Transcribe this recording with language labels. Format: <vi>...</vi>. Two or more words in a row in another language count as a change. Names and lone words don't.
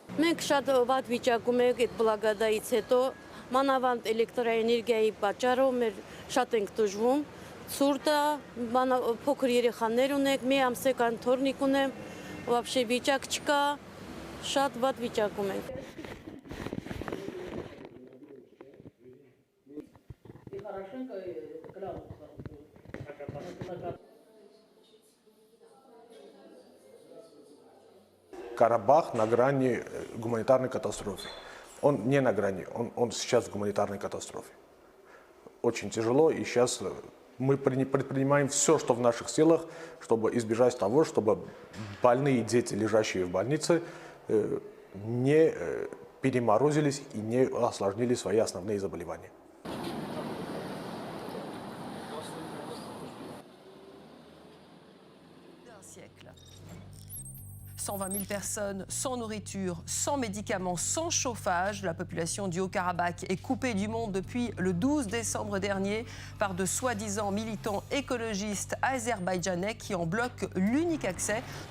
<hy>Մենք շատ վատ վիճակում ենք այդ բլագադայից հետո, մանավանդ էլեկտրաէներգիայի պատճառով մեր շատ ենք տուժվում։ Ցուրտ է, փոքր երեխաներ ունենք, մի ամսական թորնիկ ունեմ, вообще վիճակ չկա, շատ վատ վիճակում ենք։</hy> <ru>Карабах на грани гуманитарной катастрофы. Он не на грани, он сейчас в гуманитарной катастрофе. Очень тяжело, и сейчас мы предпринимаем все, что в наших силах, чтобы избежать того, чтобы больные дети, лежащие в больнице, не переморозились и не осложнили свои основные заболевания.</ru> <fr>D'un siècle. 120 000 personnes sans nourriture, sans médicaments, sans chauffage. La population du Haut-Karabakh est coupée du monde depuis le 12 décembre dernier par de soi-disant militants écologistes azerbaïdjanais qui en bloquent l'unique accès.</fr>